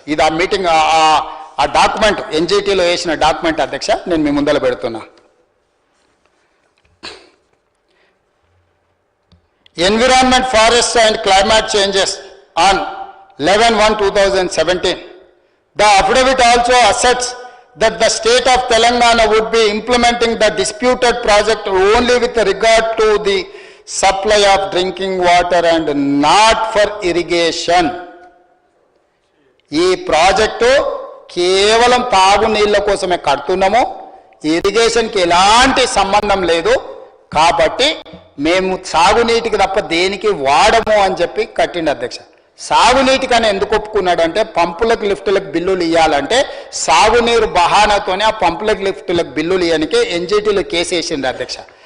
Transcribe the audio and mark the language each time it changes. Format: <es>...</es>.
<te>ఇది ఆ మీటింగ్ ఆ డాక్యుమెంట్ ఎన్జిటిలో వేసిన డాక్యుమెంట్ అధ్యక్ష, నేను మీ ముందర పెడుతున్నా.</te> <en>Environment, forest and climate changes on 11/1/2017. The affidavit also asserts that the state of Telangana would be implementing the disputed project only with regard to the supply of drinking water and not for irrigation.</en> <te>ఈ project కేవలం తాగునీళ్ళ కోసమే కడుతున్నాము, ఇరిగేషన్కి ఎలాంటి సంబంధం లేదు, కాబట్టి మేము సాగునీటికి తప్ప దేనికి వాడము అని చెప్పి కట్టిండు అధ్యక్ష. సాగునీటికని ఎందుకు ఒప్పుకున్నాడంటే పంపులకు లిఫ్టులకు బిల్లులు ఇవ్వాలంటే సాగునీరు బహానాతోనే ఆ పంపులకు లిఫ్టులకు బిల్లులు ఇవ్వడానికి ఎన్జిటీలో కేసు వేసింది అధ్యక్ష.</te>